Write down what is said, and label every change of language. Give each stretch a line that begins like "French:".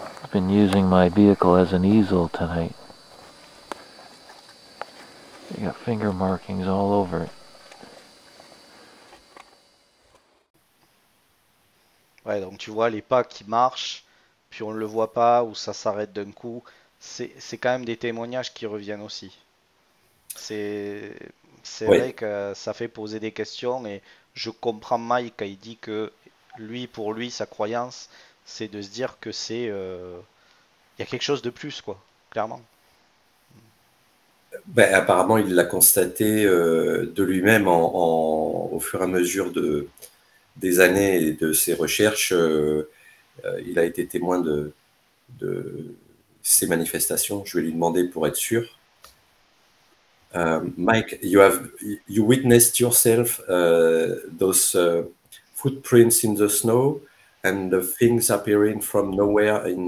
English: Been using my vehicle as an easel tonight. You got finger markings all over it.
French: Ouais, donc tu vois les pas qui marchent, puis on ne le voit pas, ou ça s'arrête d'un coup. C'est quand même des témoignages qui reviennent aussi. C'est vrai que ça fait poser des questions, et je comprends Mike quand il dit que pour lui, sa croyance, c'est de se dire que il y a quelque chose de plus, quoi, clairement. Ben, apparemment, il l'a constaté de lui-même au fur et à mesure des années et de ses recherches. Il a été témoin de ces manifestations. Je vais lui demander pour être sûr.
English: Mike, you witnessed yourself those footprints in the snow and the things appearing from nowhere.